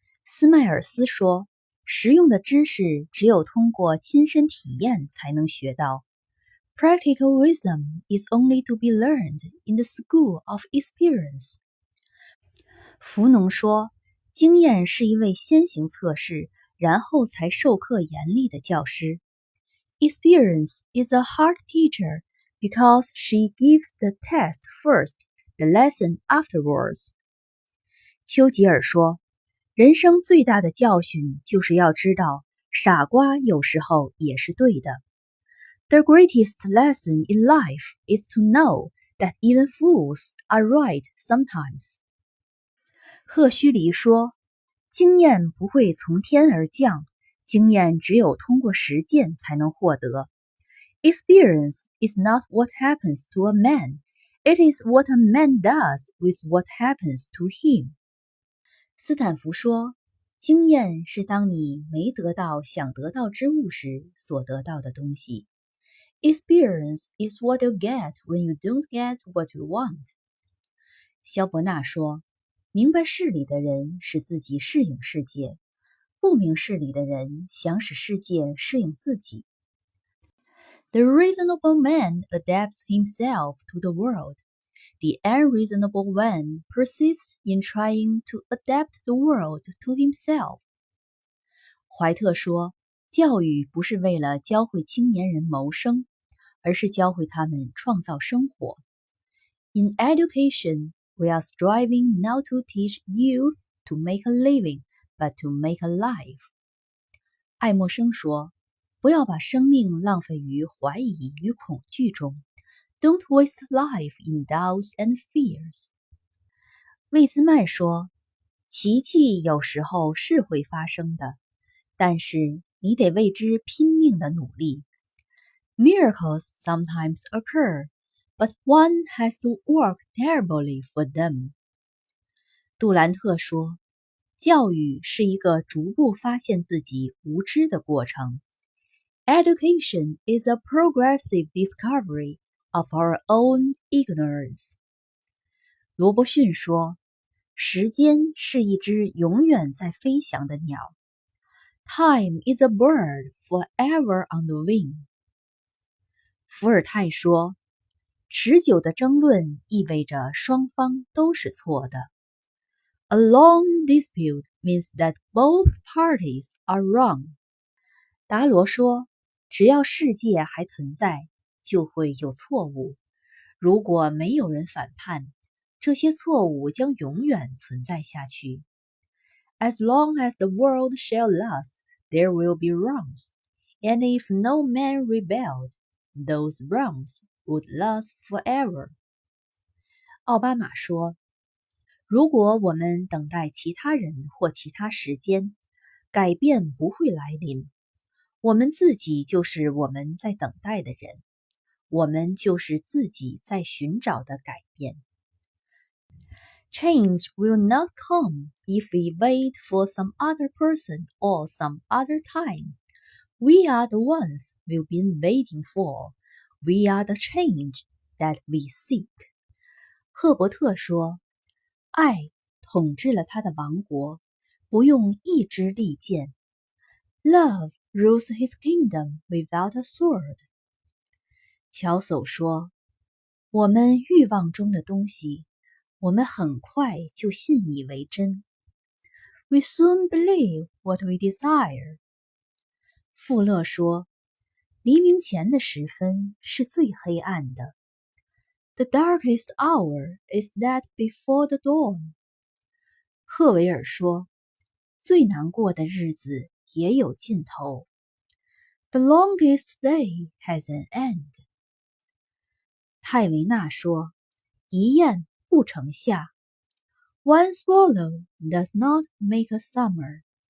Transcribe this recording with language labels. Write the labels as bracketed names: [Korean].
[Chinese] 斯迈尔斯说，实用的知识只有通过亲身体验才能学到。 [English] Practical wisdom is only to be learned in the school of experience. [Chinese] 福农说，经验是一位先行测试，然后才授课严厉的教师。 [English] Experience is a hard teacher because she gives the test first, the lesson afterwards. [Chinese] 丘吉尔说，人生最大的教训就是要知道，傻瓜有时候也是对的。 [English] The greatest lesson in life is to know that even fools are right sometimes. [Chinese] 赫胥黎说，经验不会从天而降，经验只有通过实践才能获得。 [English] Experience is not what happens to a man, it is what a man does with what happens to him. [Chinese] 斯坦福说，经验是当你没得到想得到之物时所得到的东西。 [English] Experience is what you get when you don't get what you want. [Chinese] 萧伯纳说，明白事理的人使自己适应世界，不明事理的人想使世界适应自己。 [English] The reasonable man adapts himself to the world. The unreasonable one persists in trying to adapt the world to himself. [Chinese] 怀特说，教育不是为了教会青年人谋生，而是教会他们创造生活。 [English] In education, we are striving not to teach youth to make a living, but to make a life. [Chinese] 爱默生说，不要把生命浪费于怀疑与恐惧中。 [English] Don't waste life in doubts and fears. [Chinese] 魏兹麦说，奇迹有时候是会发生的，但是你得为之拼命的努力。 [English] Miracles sometimes occur, but one has to work terribly for them. [Chinese] 杜兰特说，教育是一个逐步发现自己无知的过程。 [English] Education is a progressive discovery of our own ignorance. [Chinese] 罗伯逊说，时间是一只永远在飞翔的鸟。 [English] Time is a bird forever on the wing. [Chinese] 伏尔泰说，持久的争论意味着双方都是错的。 [English] A long dispute means that both parties are wrong. [Chinese] 达罗说，只要世界还存在，就会有错误。如果没有人反叛，这些错误将永远存在下去。 [English] As long as the world shall last, there will be wrongs, and if no man rebelled, those wrongs would last forever. [Chinese] 奥巴马说，如果我们等待其他人或其他时间，改变不会来临。我们自己就是我们在等待的人，我们就是自己在寻找的改变。 [English] Change will not come if we wait for some other person or some other time. We are the ones we've been waiting for. We are the change that we seek. [Chinese] 赫伯特说，爱统治了他的王国，不用一支利剑。 [English] Love rules his kingdom without a sword. [Chinese] 乔叟说，我们欲望中的东西，我们很快就信以为真。 [English] We soon believe what we desire. [Chinese] 富勒说，黎明前的时分是最黑暗的。 [English] The darkest hour is that before the dawn. [Chinese] 赫维尔说，最难过的日子也有尽头。 [English] The longest day has an end. [Chinese] 泰维纳说，一雁不成夏。 [English] One swallow does not make a summer.